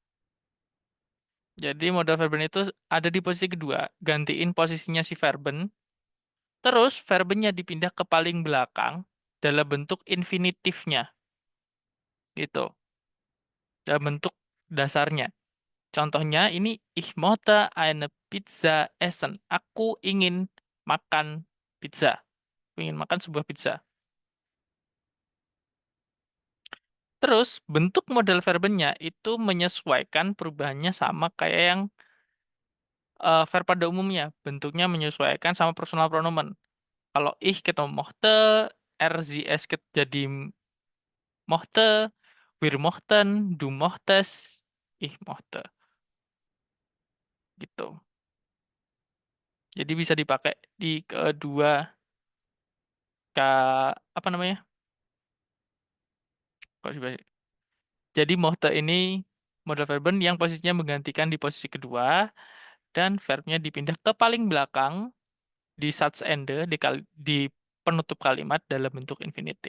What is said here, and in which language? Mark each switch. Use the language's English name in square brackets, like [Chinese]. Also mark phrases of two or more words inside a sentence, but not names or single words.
[Indonesian] Jadi [German] modal verben [Indonesian] itu ada di posisi kedua, gantiin posisinya si verben, terus verbennya dipindah ke paling belakang dalam bentuk infinitifnya gitu, dalam bentuk dasarnya. Contohnya ini [German] ich möchte eine Pizza essen. [Indonesian] Aku ingin makan pizza. Aku ingin makan sebuah pizza. Terus bentuk [German] modal verbennya [Indonesian] itu menyesuaikan perubahannya sama kayak yang verb pada umumnya. Bentuknya menyesuaikan sama [German] personal pronomen. Kalau ich ketemu mochte, er sie es jadi mochte, wir mochten, du mochtest, ich mochte. [Indonesian] Gitu. Jadi bisa dipakai di kedua apa namanya? Kok Jadi mochte ini [German] modal verben [Indonesian] yang posisinya menggantikan di posisi kedua dan verbnya dipindah ke paling belakang di Satzende di penutup kalimat dalam bentuk infinitif.